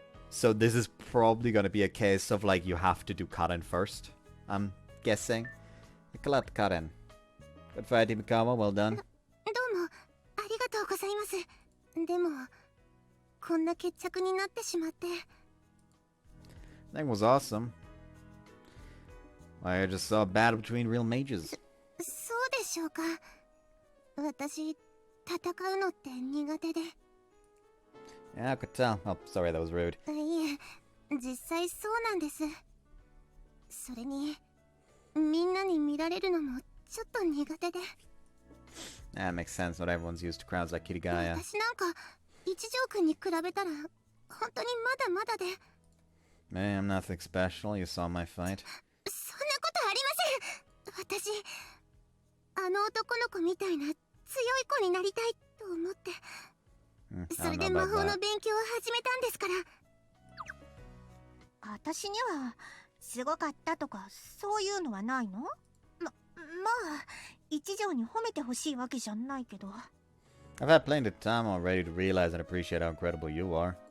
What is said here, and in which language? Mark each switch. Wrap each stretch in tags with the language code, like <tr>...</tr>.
<en>So this is probably gonna be a case of, like, you have to do Karen first, I'm guessing. Nicolette Karen. Good fight, Himikawa, well done.</en> <ja>どうもありがとうございます。でもこんな決着になってしまって。</ja> <en>That was awesome. I just saw a battle between real mages.</en> <ja>そうでしょうか。私、戦うのって苦手で。</ja> <en>Yeah, I could tell. Oh, sorry, that was rude.</en> <ja>いえ、実際そうなんです。それに、みんなに見られるのもちょっと苦手で。</ja> <en>That makes sense. Not everyone's used to crowds like Kirigaya.</en> <ja>私なんか、一条くんに比べたら、本当にまだまだで。</ja> <en>Man, I'm nothing special. You saw my fight.</en> <ja>そんなことありません。私、あの男の子みたいな強い子になりたいと思って。それで魔法の勉強を始めたんですから。私にはすごかったとかそういうのはないの？まあ一条に褒めてほしいわけじゃないけど。</ja> <en>I've had plenty of time already to realize and appreciate how incredible you are.</en>